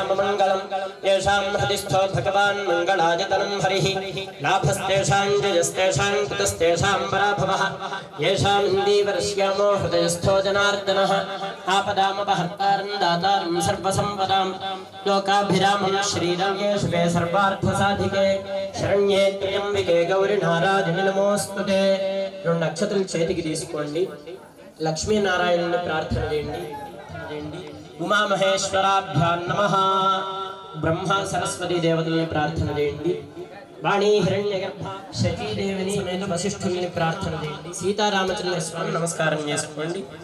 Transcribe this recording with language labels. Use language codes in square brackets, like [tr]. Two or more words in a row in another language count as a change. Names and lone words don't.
[sa] मङ्गलं येषां हृदिस्थो भगवान् मङ्गलायतनं हरिः लाभस्तेषां जयस्तेषां कुतस्तेषां पराभवः येषां इन्दीवरश्यामो हृदयस्थो जनार्दनः आपदामपहर्तारं दातारं सर्वसम्पदां लोकाभिरामं श्रीरामे शुभे सर्वार्थसाधिके शरण्ये त्र्यम्बिके गौरि नारायणि नमोस्तुते [te] రెండు అక్షతలు చేతికి తీసుకోండి లక్ష్మీనారాయణుని ప్రార్థన చేయండి [sa] ఉమామహేశ్వరాభ్యాం నమః [te] బ్రహ్మ సరస్వతి దేవతల్ని ప్రార్థన చేయండి వాణి హిరణ్యగర్భ శచీదేవిని సమేత వశిష్ఠుల్ని ప్రార్థన చేయండి సీతారామచంద్ర స్వామి నమస్కారం చేసుకోండి